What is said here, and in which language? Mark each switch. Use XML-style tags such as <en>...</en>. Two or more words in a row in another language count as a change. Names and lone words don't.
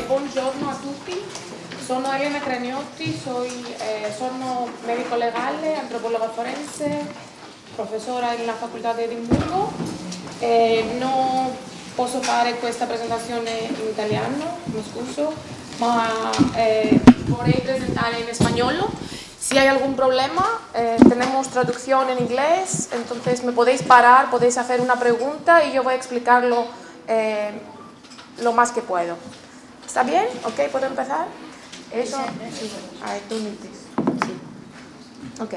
<it>buongiorno a tutti, sono Elena Craniotti, sono medico legale, antropologa forense, professora nella facoltà di Edimburgo. Non posso fare questa presentazione in italiano, mi scuso, ma vorrei presentare in spagnolo.</it> <es>Si hay algún problema, tenemos traducción en inglés, entonces me podéis parar, podéis hacer una pregunta y yo voy a explicarlo lo más que puedo. ¿Está bien? ¿Ok? ¿Puedo empezar? Eso. Ok.</es>